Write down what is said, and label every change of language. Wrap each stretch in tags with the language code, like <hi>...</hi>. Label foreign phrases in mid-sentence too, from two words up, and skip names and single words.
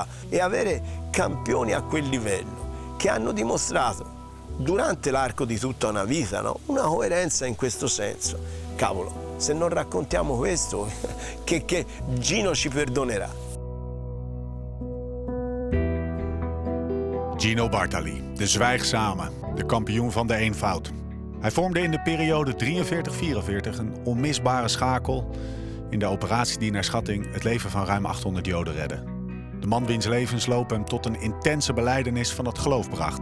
<it>E avere campioni a quel livello, che hanno dimostrato durante l'arco di tutta una vita, no? Una coerenza in questo senso. Cavolo, se non raccontiamo questo, che Gino ci perdonerà.</it> <nl>Gino Bartali, de zwijgzame, de kampioen van de eenvoud. Hij vormde in de periode 43-44 een onmisbare schakel in de operatie die naar schatting het leven van ruim 800 Joden redde. De man wiens levensloop hem tot een intense belijdenis van het geloof bracht.</nl>